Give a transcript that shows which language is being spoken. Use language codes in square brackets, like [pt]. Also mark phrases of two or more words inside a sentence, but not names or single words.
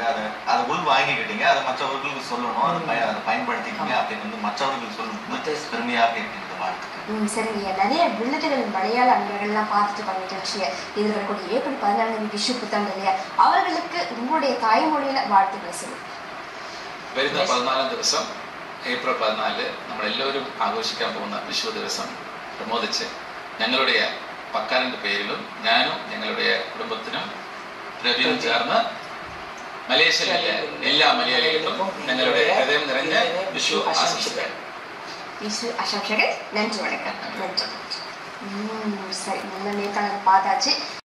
[ta] அதை உள் வாங்கிக்கிட்டீங்க, அதை மற்றவர்களுக்கு சொல்லணும், அதை பயன்படுத்திக்கிங்க அப்படின்னு வந்து மற்றவர்கள் சொல்லும்போது பெருமையாக இருக்கின்றது. வாழ்த்துக்கள். சரிங்க, நிறைய விழுதுகள் மலையாள அன்பர்கள்லாம் பார்த்துட்டு பண்ண நிகழ்ச்சியை இது வரக்கூடிய ஏப்ரல் 14 விஷு புத்தாண்டு இல்லையா, அவர்களுக்கு உங்களுடைய தாய்மொழியில வாழ்த்துக்களை சொல்லுங்க. [ml] 14 ദിവസം ഏപ്രിൽ 14 നമ്മൾ എല്ലാവരും ആഘോഷിക്കാൻ പോകുന്ന വിഷു ദിവസം പ്രമോദിച്ച് ഞങ്ങളുടെ പക്കാരന്റെ പേരിലും ഞാനും ഞങ്ങളുടെ കുടുംബത്തിനും രവിയും ചേർന്ന് മലേഷ്യയിലെ എല്ലാ മലയാളികൾക്കും ഞങ്ങളുടെ ഹൃദയം നിറഞ്ഞ വിഷു ആശംസകൾ. വിഷു ആശംസകൾ. [ta] நன்றி, வணக்கம். நன்றி. சரி, நல்ல நேர்காணல் பார்த்தாச்சு.